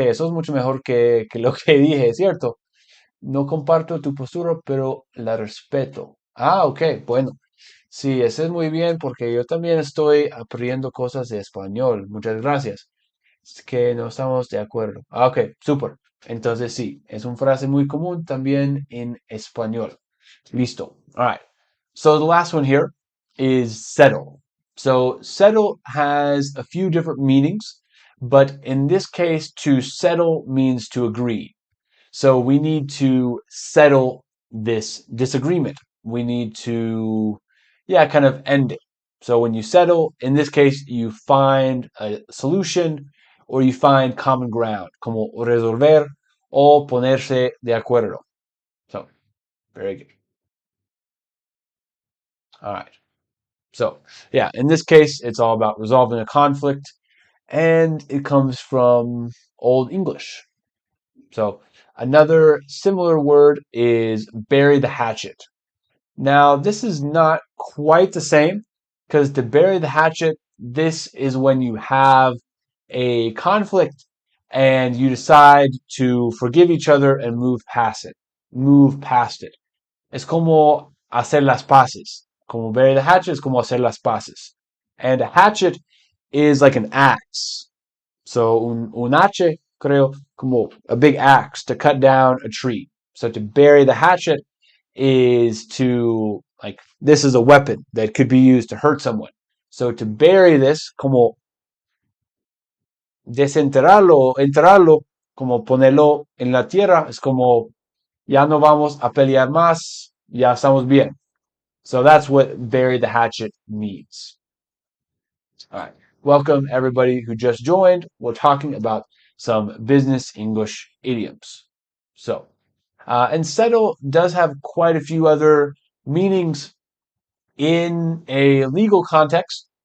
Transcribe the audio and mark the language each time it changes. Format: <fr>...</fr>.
<es>Eso es mucho mejor que lo que dije, ¿cierto? No comparto tu postura, pero la respeto. Ah, ok. Bueno. Sí, ese es muy bien porque yo también estoy aprendiendo cosas de español. Muchas gracias. Es que no estamos de acuerdo. Ah, ok, súper. Entonces sí, es una frase muy común también en español.</es> <en>Listo. All right. So the last one here is settle. So settle has a few different meanings, but in this case, to settle means to agree. So we need to settle this disagreement. We need to, yeah, kind of end it. So when you settle, in this case, you find a solution or you find common ground,</en> <es>como resolver o ponerse de acuerdo.</es> <en>So, very good. All right. So, yeah, in this case, it's all about resolving a conflict, and it comes from Old English. So, another similar word is bury the hatchet. Now, this is not quite the same because to bury the hatchet, this is when you have a conflict and you decide to forgive each other and move past it. Move past it.</en> <es>Es como hacer las paces. Como bury the hatchet is como hacer las paces.</es> <en>And a hatchet is like an axe. So</en> <es>un hache, creo, como</es> <en>a big axe to cut down a tree. So to bury the hatchet is to, like, this is a weapon that could be used to hurt someone. So to bury this,</en> <es>como desenterrarlo, enterrarlo, como ponerlo en la tierra, es como ya no vamos a pelear más, ya estamos bien.</es> <en>So that's what bury the hatchet means. All right. Welcome everybody who just joined. We're talking about some business English idioms. So, and settle does have quite a few other meanings in a legal context.</en>